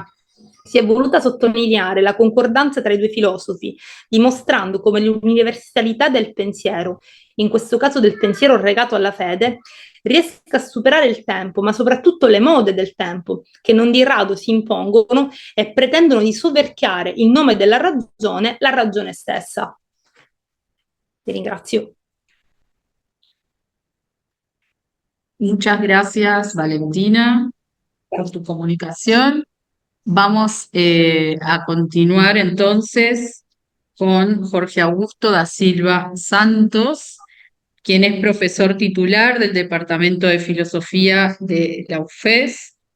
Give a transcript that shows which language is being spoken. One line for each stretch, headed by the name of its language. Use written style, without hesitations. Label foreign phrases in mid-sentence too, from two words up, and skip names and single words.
Italian: Si è voluta sottolineare la concordanza tra i due filosofi, dimostrando come l'universalità del pensiero, in questo caso del pensiero legato alla fede, riesca a superare il tempo, ma soprattutto le mode del tempo, che non di rado si impongono e pretendono di soverchiare in nome della ragione la ragione stessa. Ti ringrazio.
Spanish: Muchas gracias, Valentina, por tu comunicación. Vamos a continuar entonces con Jorge Augusto da Silva Santos, quien es profesor titular del Departamento de Filosofía de la UFES.